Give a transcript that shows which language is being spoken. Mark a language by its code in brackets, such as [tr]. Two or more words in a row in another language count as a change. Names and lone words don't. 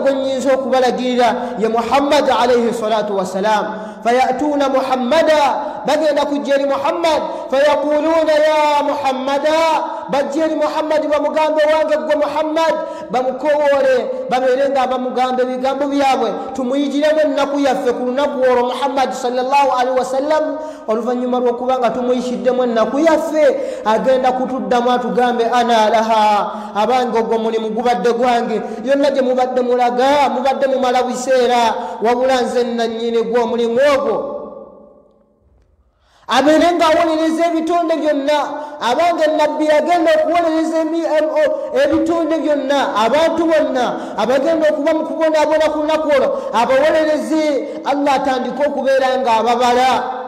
[lg] gwe nnyinza okubalagirira ye [ar] محمد عليه الصلاة والسلام فيأتون محمدا [lg] bagenda kujja eri Muhammad [ar] فيقولون يا محمدا [lg] bajja eri Muhammad bamugambe wange gwe Muhammad bamukowoole babeerenga bamugambe ebigambo byabwe tumuyigiremu ennaku yaffe ku lunaku olwo Muhammad [ar] صلى الله عليه وسلم [lg] oluvannyuma lw'okuba nga tumuyishiddemu ennaku yaffe agenda kutuddamu atugambe [ar] أنا لها [lg] abange ogwo mulimu gubadde gwange yonna gye mubadde mulaga mubadde mumala biseera wabula nze nannyini gwe omulimu ogwo abeere ng'awolereza ebitonde byonna abange nabbi agenda okuwolereza ebitonde byonna abantu bonna abagenda okuba mu kubonaabona ku lunaku olwo abawolereze Allah atandika okubeera ng'ababala